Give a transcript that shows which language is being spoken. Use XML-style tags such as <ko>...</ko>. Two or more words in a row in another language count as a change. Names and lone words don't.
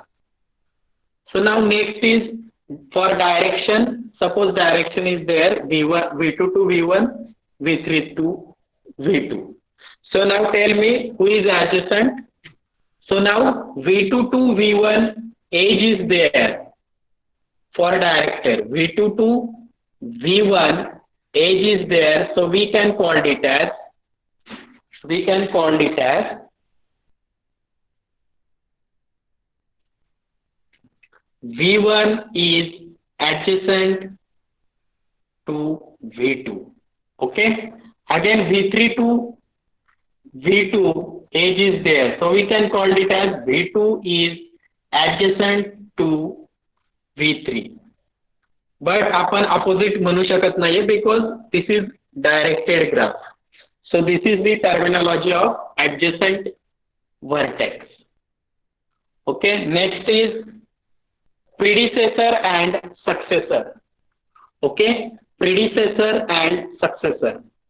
<en>So now next is for direction. Suppose direction is there, V2 to V1, V3 to V2. So now tell me who is adjacent. So now V2 to V1 edge is there for directed. V2 to V1 edge is there, so we can call it as V1 is adjacent to V2. Okay. Again V3 to V2 edge is there, so we can call it as V2 is adjacent to V3. But</en> <mr>आपण opposite म्हणू शकत नाहीये</mr> <en>because this is directed graph. So this is the terminology of adjacent vertex. Okay, next is predecessor and successor. Okay, predecessor and successor.</en>